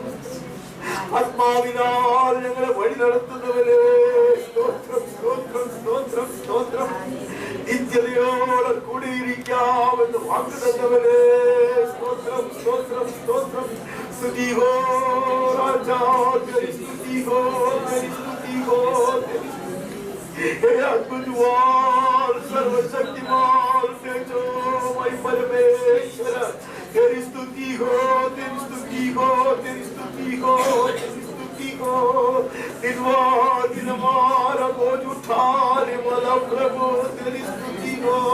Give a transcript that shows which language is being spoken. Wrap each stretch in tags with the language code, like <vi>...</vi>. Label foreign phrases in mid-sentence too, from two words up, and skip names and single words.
<ml>ആത്മാവിനാൽ ഞങ്ങളെ വഴി നടത്തുന്നവരെ സ്തോത്രം, സ്തോത്രം, സ്തോത്രം, സ്തോത്രം. നിത്യതയോടെ കൂടിയിരിക്കാമെന്ന് വാക്ക് തന്നവരെ സ്തോത്രം, സ്തോത്രം, സ്തോത്രം.</ml> <hi>स्तुति हो राजा, स्तुति हो, स्तुति हो. अद्भुतवान सर्वशक्तिमान तेजोमय परमेश्वर, तेरी स्तुति हो, तेरी स्तुति हो, तेरी स्तुति हो, तेरी स्तुति हो. दिन हमारा बोझ उठाने वाला प्रभु तेरी स्तुति हो.</hi>